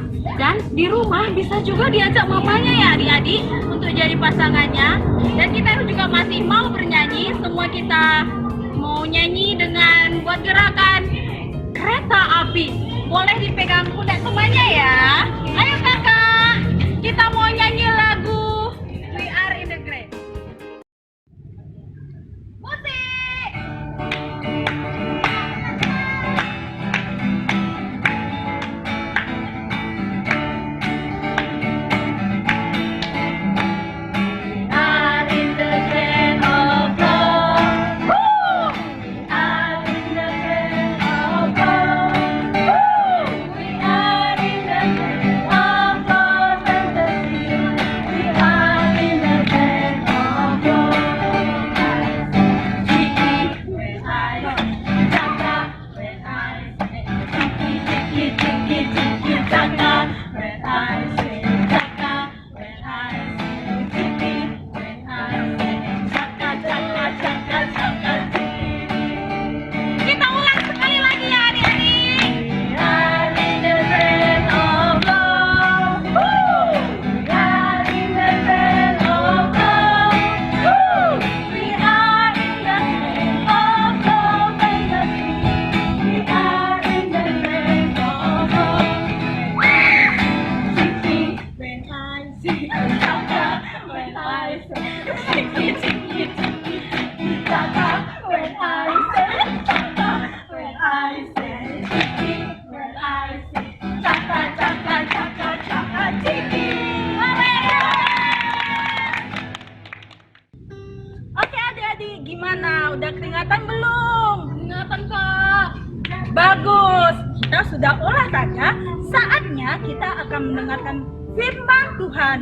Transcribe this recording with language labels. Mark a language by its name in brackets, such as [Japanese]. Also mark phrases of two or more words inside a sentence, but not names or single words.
[Indonesian] Dan di rumah bisa juga diajak mamanya ya adik-adik untuk jadi pasangannya. Dan kita juga masih mau bernyanyi. Semua kita mau nyanyi dengan buat gerakan kereta api. Boleh dipegang kuda semuanya ya. Ayo kakak, kita mau nyanyi lagu We Are in the Grace. [English] Musik. Are in the grace of God. Woo! Are in the grace of God. We are in the grace of God and the sea. We are in the grace of God. Chiki, when I chaka, when I say chiki, chiki, chiki, chiki, chaka, when I say chaka, when I say chiki, when I say chaka, chaka, chaka, chaka, chiki. [Indonesian] Kita ulang sekali lagi ya adik-adik. [English] We are in the grace of God. Woo! We are in the grace of God. Woo! We are in the grace of God and the sea. We are in the grace of God. Chiki, when I see chaka, when I say chiki, chiki, chiki, chaka, when I say chaka, when I say chiki, when I say chaka, chaka, chaka, chaka, chiki. [Indonesian] Oke adik-adik, gimana? Udah keringatan belum? Keringatan kak. Bagus, kita sudah olahraga. Saatnya kita akan mendengarkan firman Tuhan.